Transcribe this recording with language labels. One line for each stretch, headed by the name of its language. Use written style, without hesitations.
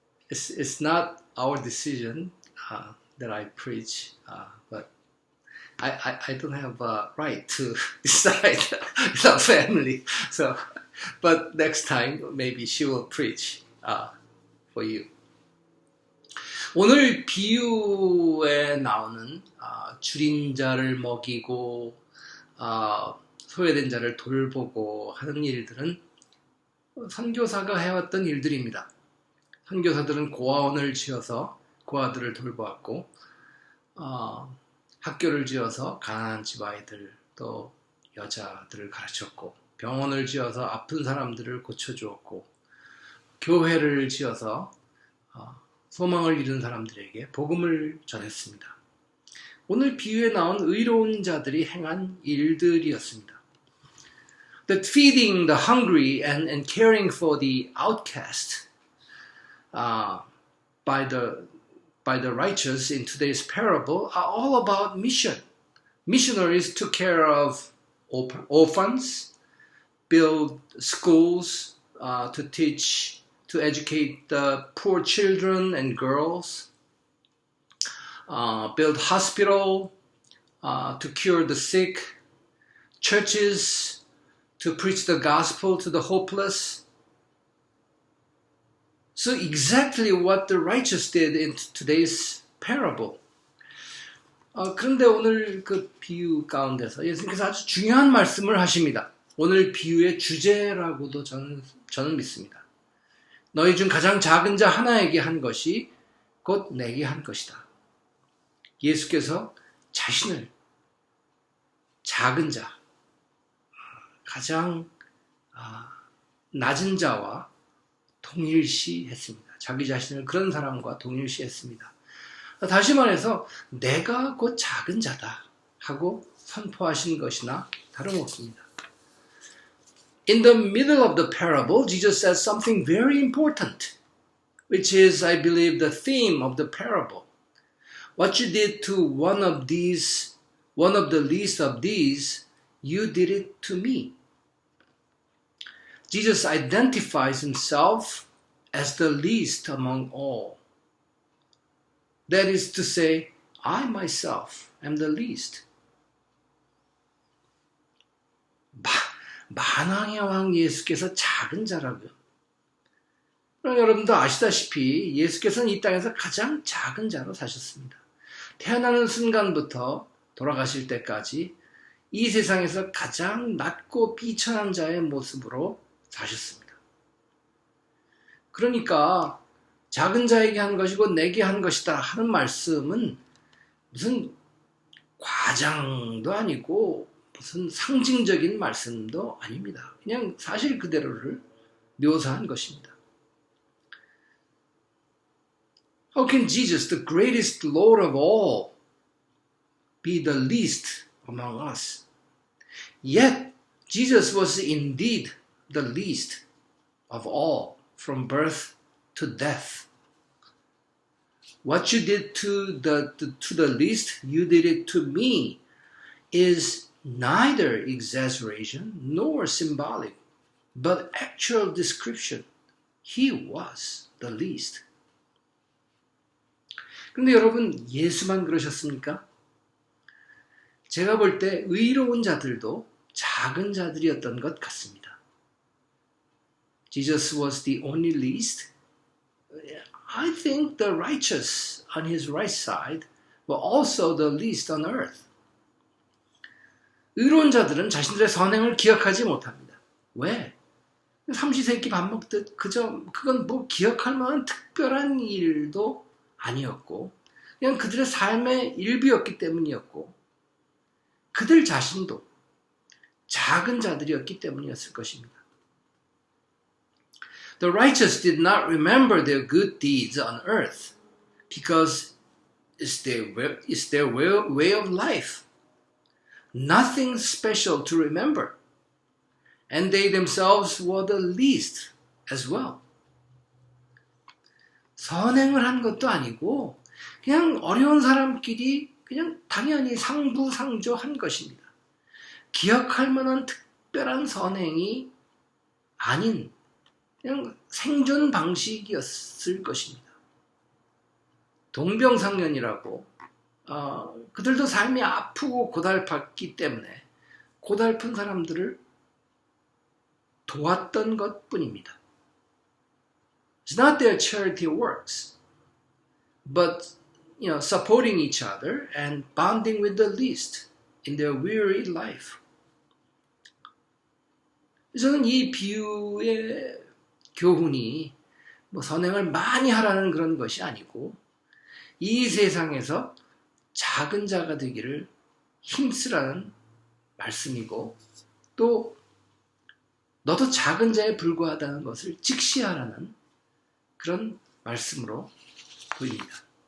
English: It's not our decision that I preach, but I don't have a right to decide the family. So, but next time maybe she will preach for you.
Korean: 오늘 비유에 나오는 줄인 자를 먹이고 소외된 자를 돌보고 하는 일들은 선교사가 해왔던 일들입니다. 선교사들은 고아원을 지어서 고아들을 돌보았고 학교를 지어서 가난한 집 아이들 또 여자들을 가르쳤고, 병원을 지어서 아픈 사람들을 고쳐주었고, 교회를 지어서 소망을 잃은 사람들에게 복음을 전했습니다. 오늘 비유에 나온 의로운 자들이 행한 일들이었습니다.
English: That feeding the hungry and caring for the outcast by the righteous in today's parable are all about mission. Missionaries took care of orphans, build schools to educate the poor children and girls, build hospital to cure the sick, churches to preach the gospel to the hopeless. So exactly what the righteous did in today's parable.
Korean: 그런데 오늘 그 비유 가운데서 예수님께서 아주 중요한 말씀을 하십니다. 오늘 비유의 주제라고도 저는 믿습니다. 너희 중 가장 작은 자 하나에게 한 것이 곧 내게 한 것이다. 예수께서 자신을 작은 자, 가장 낮은 자와 동일시했습니다. 자기 자신을 그런 사람과 동일시했습니다. 다시 말해서 내가 곧 작은 자다 하고 선포하신 것이나 다름없습니다.
English: In the middle of the parable, Jesus says something very important, which is, I believe, the theme of the parable. What you did to one of the least of these, you did it to me. Jesus identifies himself as the least among all. That is to say, I myself am the least.
Korean: 만왕의 왕 예수께서 작은 자라고요. 그럼 여러분도 아시다시피 예수께서는 이 땅에서 가장 작은 자로 사셨습니다. 태어나는 순간부터 돌아가실 때까지 이 세상에서 가장 낮고 비천한 자의 모습으로 사셨습니다. 그러니까 작은 자에게 한 것이고 내게 한 것이다 하는 말씀은 무슨 과장도 아니고 무슨 상징적인 말씀도 아닙니다. 그냥 사실 그대로를 묘사한 것입니다.
English: How can Jesus, the greatest Lord of all, be the least among us? Yet, Jesus was indeed the least of all from birth to death. What you did to the least, you did it to me, is neither exaggeration nor symbolic, but actual description. He was the least.
Korean: 근데 여러분, 예수만 그러셨습니까? 제가 볼 때 의로운 자들도 작은 자들이었던 것 같습니다.
English: Jesus was the only least. I think the righteous on his right side were also the least on earth.
Korean: 의로운 자들은 자신들의 선행을 기억하지 못합니다. 왜? 삼시세끼 밥 먹듯 그건 뭐 기억할 만한 특별한 일도 아니었고 그냥 그들의 삶의 일부였기 때문이었고 그들 자신도 작은 자들이었기 때문이었을 것입니다.
English: The righteous did not remember their good deeds on earth because it's their way of life. Nothing special to remember. And they themselves were the least as well.
Korean: 선행을 한 것도 아니고 그냥 어려운 사람끼리 그냥 당연히 상부상조한 것입니다. 기억할 만한 특별한 선행이 아닌 그냥 생존 방식이었을 것입니다. 동병상련이라고 그들도 삶이 아프고 고달팠기 때문에 고달픈 사람들을 도왔던 것뿐입니다.
English: It's not their charity works, but supporting each other and bonding with the least in their weary life.
Korean: 저는 이 비유의 교훈이 선행을 많이 하라는 그런 것이 아니고 이 세상에서 작은 자가 되기를 힘쓰라는 말씀이고 또 너도 작은 자에 불과하다는 것을 직시하라는 그런 말씀으로 보입니다.